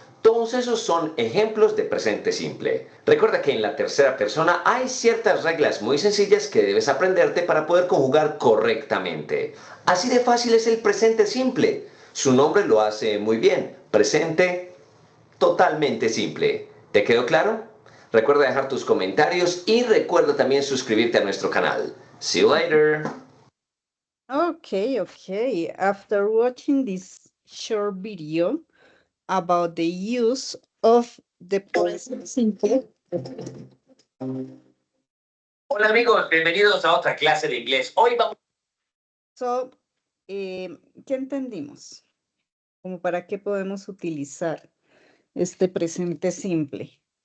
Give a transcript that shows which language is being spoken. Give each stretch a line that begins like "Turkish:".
Spanish: Todos esos son ejemplos de presente simple. Recuerda que en la tercera persona hay ciertas reglas muy sencillas que debes aprenderte para poder conjugar correctamente. Así de fácil es el presente simple. Su nombre lo hace muy bien. Presente totalmente simple. ¿Te quedó claro? Recuerda dejar tus comentarios y recuerda también suscribirte a nuestro canal.
English: See you later. Okay. After watching this short video about the use of the present simple.
Spanish: Hola amigos, bienvenidos a otra clase de inglés. Hoy vamos... So, ¿qué entendimos? Como para qué podemos utilizar este presente simple.